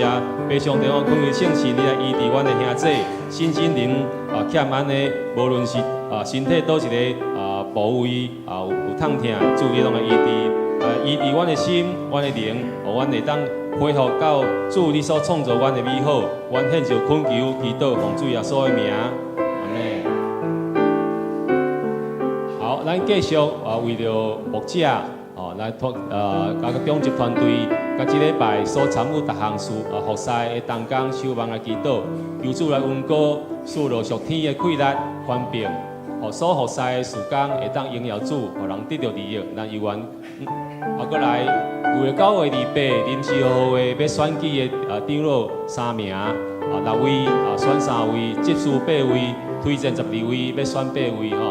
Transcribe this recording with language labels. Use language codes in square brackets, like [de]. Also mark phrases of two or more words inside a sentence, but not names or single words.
[nan] 爸上帝，我恳求圣神你来医治阮的兄弟，心灵欠安的，无论是身体倒一个部位有痛痛，主你拢来医治，医治阮的心、阮的灵，互阮会当恢复到主你所创造阮的美好，阮献上恳求祈祷，奉主耶稣的名，阿门。好，咱继续为了牧者来甲个中级团队，甲即礼拜所参与各项事服侍的同工守望来祈祷，求主来恩膏，赐落属天的气力宽平，互所服侍的事工会当荣耀主，互人得到利益。咱犹原过来。为9月28临时会会要选举的长老3名，6位选3位，执事8位，推荐12位，要选8位吼。